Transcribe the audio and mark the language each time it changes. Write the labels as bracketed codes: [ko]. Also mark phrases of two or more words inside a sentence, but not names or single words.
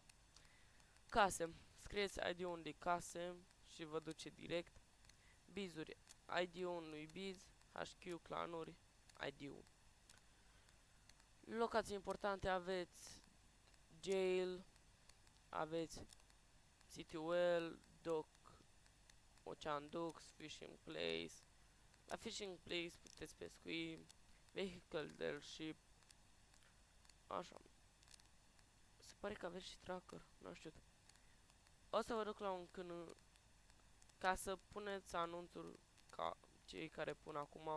[ro] Case. Scrieți ID-ul unde case și vă duce direct. Bizuri. ID-ul unui biz, HQ, clanuri, ID-ul. Locații importante aveți jail, aveți [en] city well, dock, ocean docks, fishing place. [ro] La [en] fishing place [ro] puteți pescui, [en] vehicle dealership, [ro] așa. Se pare că aveți și tracker, nu știu. O să vă duc la un câine ca să puneți anunțul ca cei care pun acum.